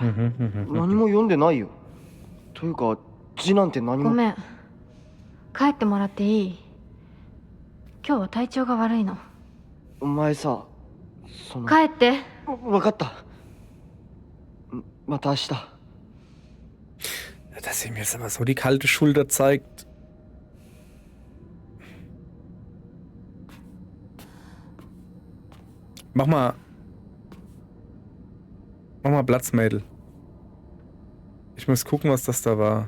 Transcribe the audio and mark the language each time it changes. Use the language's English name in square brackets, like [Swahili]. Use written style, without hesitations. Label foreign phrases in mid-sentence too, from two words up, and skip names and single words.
[Japanese] 何も読んでないよ。というか字なんて何も。ごめん、帰ってもらっていい？今日は体調が悪いの。お前さ、帰って。わかった。また明日。 [German] Dass sie mir jetzt aber so die kalte Schulter zeigt. Mach mal Platz, Mädel. Ich muss gucken, was das da war.